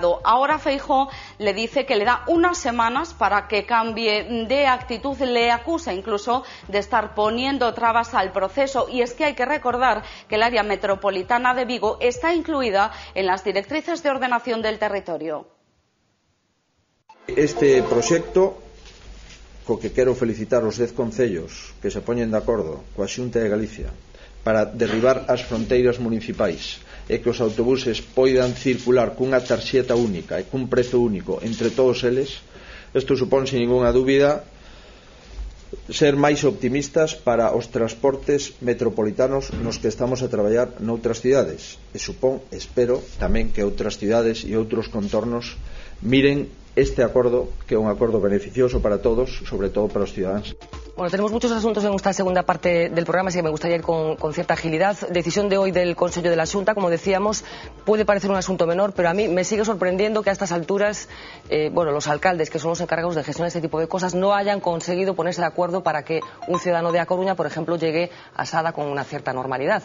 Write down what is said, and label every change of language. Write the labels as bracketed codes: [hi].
[es] Ahora Feijóo le dice que le da unas semanas para que cambie de actitud, le acusa incluso de estar poniendo trabas al proceso, y es que hay que recordar que el área metropolitana de Vigo está incluida en las directrices de ordenación del territorio. [gl] Este proxecto, co que quero felicitar os 10 concellos que se poñen de acordo coa Xunta de Galicia para derribar as fronteiras municipais e que os autobuses poidan circular cunha tarxeta única e cun prezo único entre todos eles, isto supón, sin ninguna dúbida, ser máis optimistas para os transportes metropolitanos nos que estamos a traballar noutras cidades, e supón, espero, tamén que outras cidades e outros contornos miren este acordo, que é un acordo beneficioso para todos, sobre todo para os ciudadanos. [es] Bueno, tenemos muchos asuntos en esta segunda parte del programa, así que me gustaría ir con cierta agilidad. Decisión de hoy del Consello de la Xunta, como decíamos, puede parecer un asunto menor, pero a mí me sigue sorprendiendo que a estas alturas, los alcaldes, que son los encargados de gestionar este tipo de cosas, no hayan conseguido ponerse de acuerdo para que un ciudadano de A Coruña, por ejemplo, llegue a Sada con una cierta normalidad.